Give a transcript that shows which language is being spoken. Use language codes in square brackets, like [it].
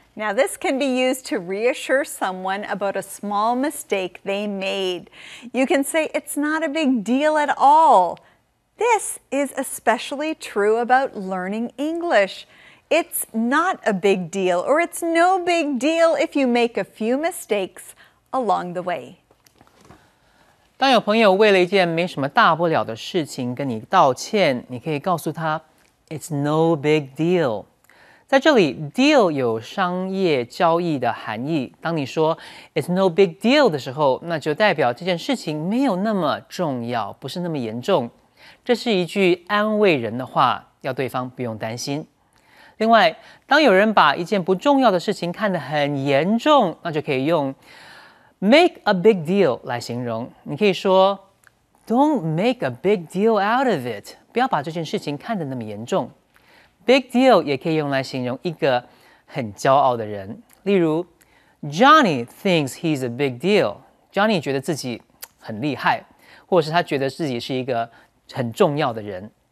[en] Now, this can be used to reassure someone about a small mistake they made. You can say it's not a big deal at all. This is especially true about learning English. It's not a big deal, or it's no big deal if you make a few mistakes along the way. [zh] 当有朋友为了一件没什么大不了的事情跟你道歉，你可以告诉他 [en] "It's no big deal." [zh] 在这里 ，deal 有商业交易的含义。当你说 [en] "It's no big deal" [zh] 的时候，那就代表这件事情没有那么重要，不是那么严重。这是一句安慰人的话，要对方不用担心。另外，当有人把一件不重要的事情看得很严重，那就可以用 [en] make a big deal [zh] 来形容。你可以说 [en] "Don't make a big deal out of it." [zh] 不要把这件事情看得那么严重。Big deal 也可以用来形容一个很骄傲的人。例如 ， [en] Johnny thinks he's a big deal。 [zh] Johnny 觉得自己很厉害，或者是他觉得自己是一个很重要的人。